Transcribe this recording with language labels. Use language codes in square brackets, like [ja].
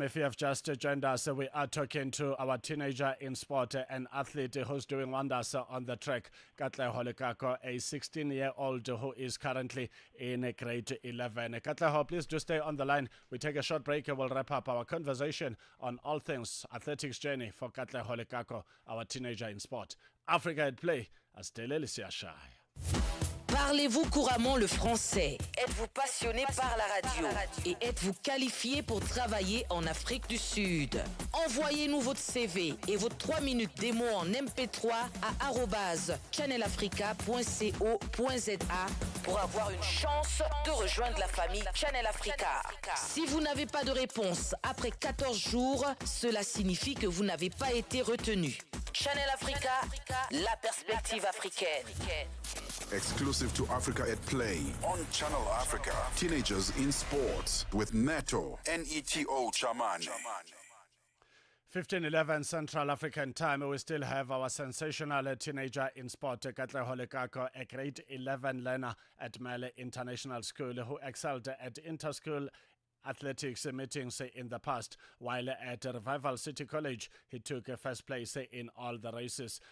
[en] If you have just joined us, we are talking to our teenager in sport, an athlete who's doing wonders on the track, Katleho Lekako, a 16-year-old who is currently in grade 11. Katleho, please do stay on the line. We take a short break and we'll wrap up our conversation on all things athletics journey for Katleho Lekako, our teenager in sport. Africa at Play, as Telelisia Shai. [fr] Parlez-vous couramment le français? Êtes-vous passionné par la radio? Et êtes-vous qualifié pour travailler en Afrique du Sud? Envoyez-nous votre CV et vos 3 minutes démo en MP3 à @channelafrica.co.za pour avoir une chance de rejoindre la famille Channel Africa. Si vous n'avez pas de réponse après 14 jours, cela signifie que vous n'avez pas été retenu. Channel Africa, la perspective africaine. [en] Exclusive to Africa at Play on Channel Africa. Teenagers in Sports with Neto, N-E-T-O Chamane. 15:11 Central African Time. We still have our sensational teenager in sport, Katleho Lekako, a grade 11 learner at Male International School who excelled at inter-school athletics meetings in the past, while at Revival City College he took first place in all the races.